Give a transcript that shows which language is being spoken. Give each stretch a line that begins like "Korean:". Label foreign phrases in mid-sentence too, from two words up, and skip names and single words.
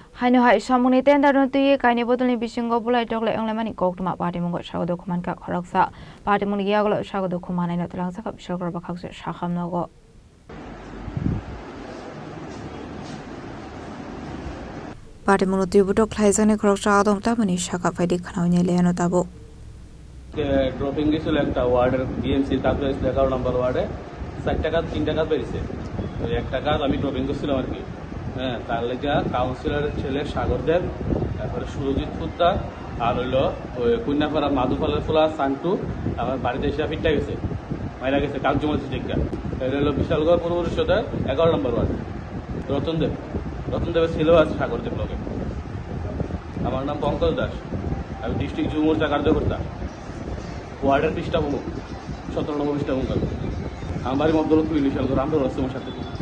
Kok Borok: Haino hai samuni tenda don tuye kaini botolni bisingo bulai tokle englemani koktuma party mungo sagado kuman ka khoraksa party mun giagolo sagado kumana ina tulang sakap shagor bakhakse shakham nogo party mun tuye butok khlaijane khoroksa adom tamani shaka faidi khanaune leano tabo
Bangla: ড্রপিং গেছিল একটা ওয়ার্ডের বিএমসি তারপরে 11 নম্বর ওয়ার্ডে 4 টাকা 3 টাকা বেরিয়েছে ওই 1 টাকা আমি ড্রপিং করছিলাম আর কি হ্যাঁ তার লেগে কাউন্সিলরের ছেলে সাগর দেব তারপরে সুরজিৎ ফুদ্দা আর হইলো ওই কন্যাপাড়া মাধুফলের ফুলা সান্টু আমার বাড়িতে এসে ফিরতে গেছে মাইরা গেছে কাকজমতি টিকা এটা হলো বিশালগড় পূর্ব পরিষদের 11 নম্বর ওয়ার্ড রতন দেবের ছেলেও আছে সাগর দেব লগে আমার নাম পঙ্কজ দাস আমি ডিস্ট্রিক্ট যুব মোর্চা কার্যকর্তা ওয়ার্ডের পৃষ্ঠা প্রমুখ 17 নম্বর পৃষ্ঠা প্রমুখ আমার বাড়ি মধ্যলক্ষ্মী বিশালগড় আমরা রয়েছে আমার সাথে